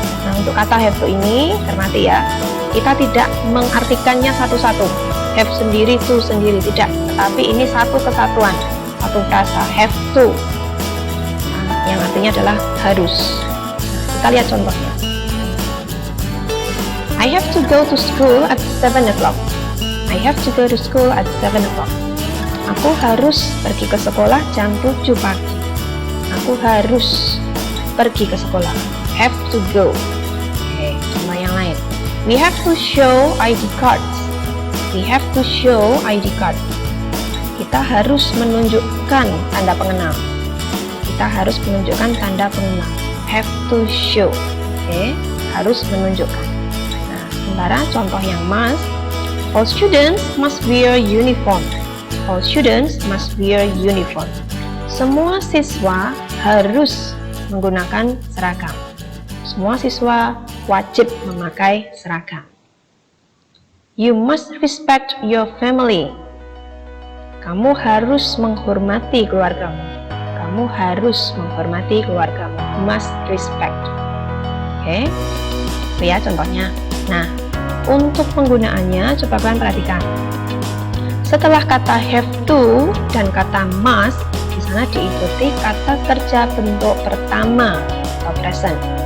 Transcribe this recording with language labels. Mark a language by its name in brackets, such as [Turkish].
[Indonesian] Nah, untuk kata have to ini, cermati ya. Kita tidak mengartikannya satu-satu. Have sendiri, to sendiri, tidak. Tetapi ini satu kesatuan. Satu frasa, have to, nah, yang artinya adalah harus. Nah, kita lihat contohnya. [English] I have to go to school at 7 o'clock. I have to go to school at 7 o'clock. [Indonesian] Aku harus pergi ke sekolah jam 7 pagi. Aku harus pergi ke sekolah. [English] Have to go. [Indonesian] Oke, contoh yang lain. [English] We have to show ID cards. We have to show ID card. [Indonesian] Kita harus menunjukkan tanda pengenal. Kita harus menunjukkan tanda pengenal. [English] Have to show. [Indonesian] Oke, harus menunjukkan. Nah, sementara contoh yang must, [English] all students must wear uniform. All students must wear uniform. [Indonesian] Semua siswa harus menggunakan seragam. Semua siswa wajib memakai seragam. [English] You must respect your family. [Indonesian] Kamu harus menghormati keluargamu. Kamu harus menghormati keluargamu. [English] Must respect. [Indonesian] Oke, itu ya contohnya. Nah, untuk penggunaannya coba kalian perhatikan. Setelah kata have to dan kata must, di sana diikuti kata kerja bentuk pertama atau present.